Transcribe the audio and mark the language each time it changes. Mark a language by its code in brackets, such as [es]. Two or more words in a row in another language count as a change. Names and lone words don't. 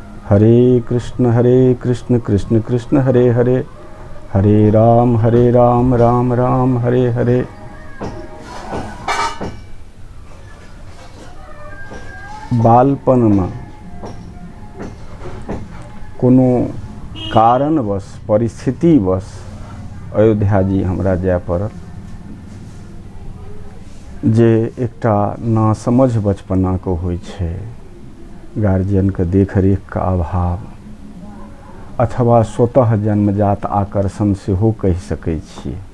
[mai] हरे कृष्ण कृष्ण कृष्ण हरे हरे, हरे राम राम राम हरे हरे। बालपन में कोनो कारणवश परिस्थितिवश अयोध्या जी हमरा जाय पड़ल, जे एकटा नासमझ बचपना को होय छै, गार्जियन के देखरेख का अभाव अथवा स्वतः जन्मजात आकर्षण सेहो कहि सकै छियै।